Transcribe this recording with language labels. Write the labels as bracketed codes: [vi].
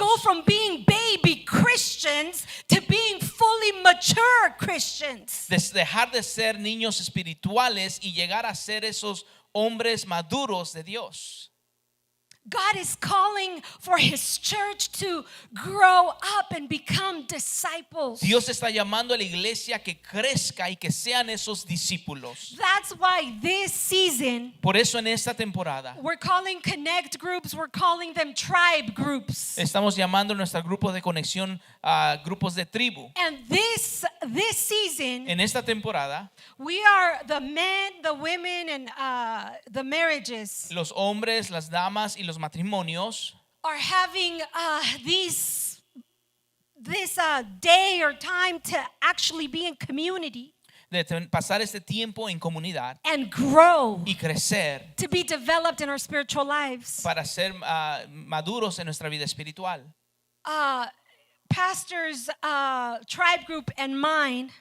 [en] go from being baby Christians to being fully mature Christians. [es] Dejar de ser niños espirituales y llegar a ser esos hombres maduros de Dios. [en] God is calling for His church to grow up and become disciples. [es] Dios está llamando a la iglesia que crezca y que sean esos discípulos. [en] That's why this season [es] Por eso en esta temporada [en] we're calling connect groups, we're calling them tribe groups. [es] estamos llamando a nuestro grupo de conexión a grupos de tribu. [en] And this season, [es] En esta temporada, [en] we are the men, the women, and the marriages [es] los hombres, las damas y los matrimonios [en] are having this day or time to actually be in community [es] de pasar este tiempo en comunidad [en] and grow, [es] y crecer [en] to be developed in our spiritual lives. [es] para ser maduros en nuestra vida espiritual. [en] Pastor's tribe group and mine,